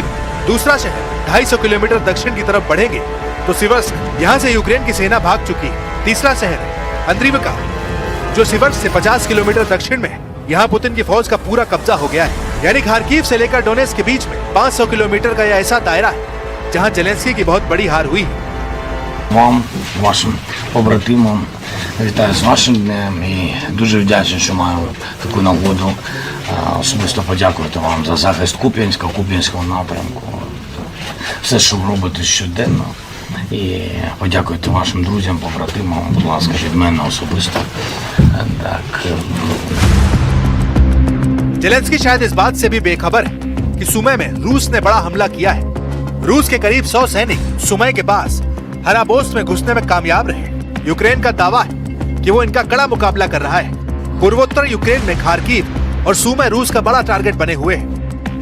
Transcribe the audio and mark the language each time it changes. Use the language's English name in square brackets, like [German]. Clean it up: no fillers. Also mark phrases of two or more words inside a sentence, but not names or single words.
[Hindi] दूसरा शहर 250 किलोमीटर दक्षिण की तरफ बढ़ेंगे तो सिवर्स्क, यहाँ से यूक्रेन की सेना भाग चुकी है। तीसरा शहर अंद्रीवका, जो सिवर्स्क से 50 किलोमीटर दक्षिण में है, यहाँ पुतिन की फौज का पूरा कब्जा हो गया है। यानी खार्किव से लेकर डोनेत्स्क के बीच में 500 किलोमीटर का यह ऐसा दायरा है जहाँ जेलेंस्की की बहुत बड़ी हार हुई है। [Ukrainian] Вам, вашим побратимам, вітаю з вашим днем і дуже вдячний, що маю таку нагоду особисто подякувати вам за захист Куп'янського напрямку. Все, що ви робите щоденно, І подякуйте вашим друзям, побратимам, будь ласка, від мене особисто. Так. [Hindi] जेलेंस्की शायद इस बात से भी बेखबर है कि सुमे में रूस ने बड़ा हमला किया है। रूस के करीब 100 सैनिक सुमे के पास हराबोस्ट में घुसने में कामयाब रहे। यूक्रेन का दावा है कि वो इनका कड़ा मुकाबला कर रहा है। पूर्वोत्तर यूक्रेन में खार्किव और सुमे रूस का बड़ा टारगेट बने हुए हैं।